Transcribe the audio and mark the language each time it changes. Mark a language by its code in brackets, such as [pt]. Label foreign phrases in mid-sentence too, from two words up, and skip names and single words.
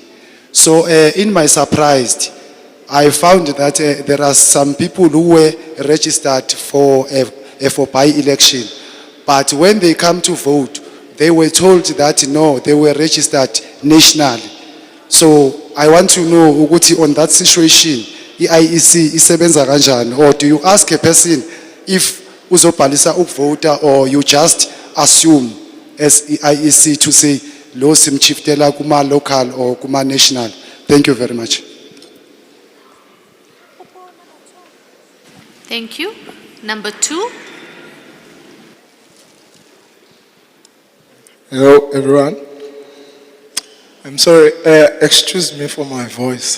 [en] So in my surprise, I found that there are some people who were registered for by-election. But when they come to vote, they were told that no, they were registered nationally. So I want to know, Uguti, on that situation, [nd] IEC isebenza kanjani, [en] or do you ask a person if [nd] uzobhalisa ukuvota, [en] or you just assume as IEC to say [nd] lo simchiftela kuma [en] local or kuma national? Thank you very much. Thank you. Number 2. Hello, everyone. I'm sorry, excuse me for my voice.